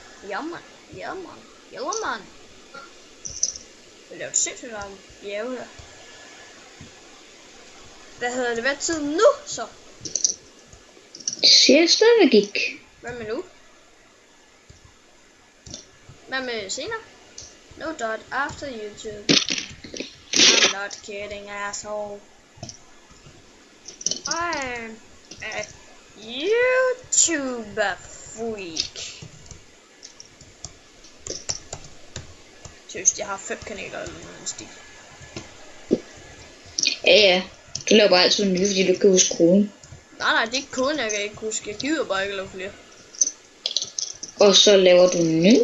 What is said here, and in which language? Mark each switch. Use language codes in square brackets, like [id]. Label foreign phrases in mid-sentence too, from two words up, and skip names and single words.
[da] Jammer. Jeg lavede sindssygt om bjerge her. Hvad hedder det? Hvad tid nu, så? Det siger jeg stadigvæk ikke. Hvad med nu? Hvad med senere? [en] No dot after YouTube. I'm not kidding, asshole. I'm a YouTuber freak. [da] Seriøst, jeg har 5 kanaler eller noget stil. Ja. Du laver bare altid nye, fordi du kan huske koden. Nej, det er ikke koden, jeg kan ikke huske. Jeg gider bare ikke lave flere. Og så laver du en ny?